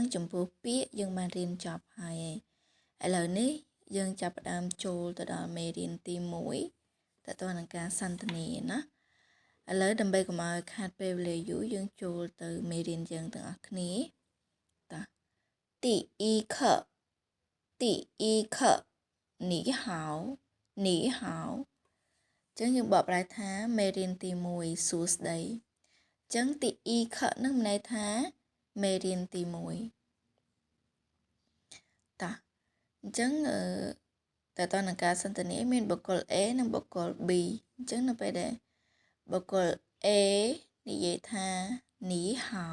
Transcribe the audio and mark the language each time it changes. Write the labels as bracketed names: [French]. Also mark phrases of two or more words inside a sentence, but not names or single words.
[Khmer] ចំពោះពាក្យយើងបានរៀនចប់ហើយឥឡូវនេះយើងចាប់ផ្ដើមចូលទៅដល់មេរៀន ទី1តទៅនឹងការសន្ទនាណាឥឡូវដើម្បីកុំឲ្យខាតពេលវេលាយូរយើងចូលទៅមេរៀនយើងទាំងអស់គ្នាតាទី1 [Chinese] 课第一课你好你好 [Khmer] ចឹងយើងបកប្រែថាមេរៀនទី1សួស្តីចឹងទី1ខនឹងមានន័យថាមេរៀនទី1 តាអញ្ចឹងតើតើនឹងការសន្ទនាមានបុគ្គល A និងបុគ្គល B អញ្ចឹងនៅពេលដែលបុគ្គល A និយាយថានីហៅ